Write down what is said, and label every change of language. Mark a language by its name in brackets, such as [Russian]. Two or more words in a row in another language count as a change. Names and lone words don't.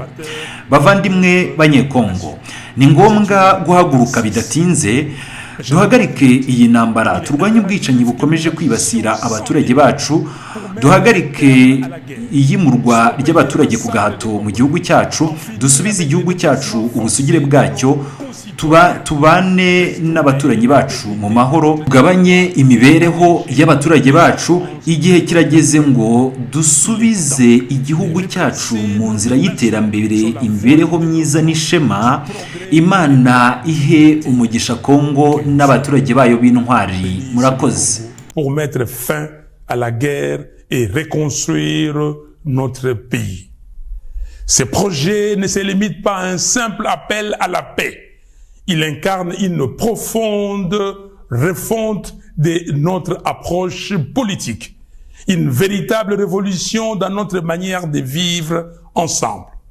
[Kinyarwanda] Bavandimwe banyekongo, ni ngombwa guhaguruka bidatinze duhagarike iyi ntambara, turwanye ubwicanyi bukomeje kwibasira abaturage bacu, duhagarike iyimurwa ry'abaturage ku gahato mu gihugu cyacu, dusubize igihugu cyacu ubusugire bwacyo, tubane n'abaturanyi bacu mu mahoro, tugabanye imibereho y'abaturage bacu. Igihe kirageze ngo dusubize igihugu cyacu mu nzira y'iterambere, imibereho myiza n'ishema. Imana ihe umugisha Kongo n'abaturage bayo b'intwari. Murakoze. [French] Pour mettre fin à la guerre et reconstruire notre pays. Ce projet ne se limite pas à un simple appel à la paix. Il incarne une profonde refonte de notre approche politique, une véritable révolution dans notre manière de vivre ensemble.